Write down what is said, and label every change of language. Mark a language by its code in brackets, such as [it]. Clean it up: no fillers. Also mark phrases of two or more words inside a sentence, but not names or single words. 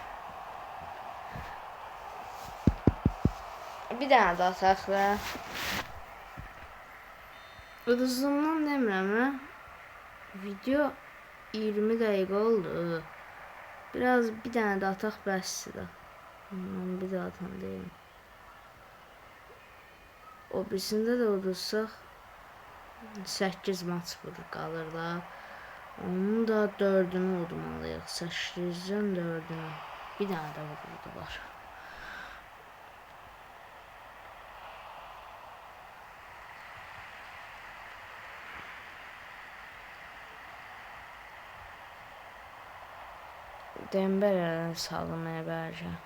[az] Bir dənə də ataq da. Uzunluğundan demirəm. Video 20 dəqiqə oldu. Biraz bir dənə də ataq bəsdir də. [tr] Ben bir daha atan değilim. O birisinde de olursak 8 maç burada kalırlar. [az] Onun da 4'ünü udmalıyıq. 8'den 4'ünü. Bir dənə də vurdular. [tr] Dembele'den salmaya bence.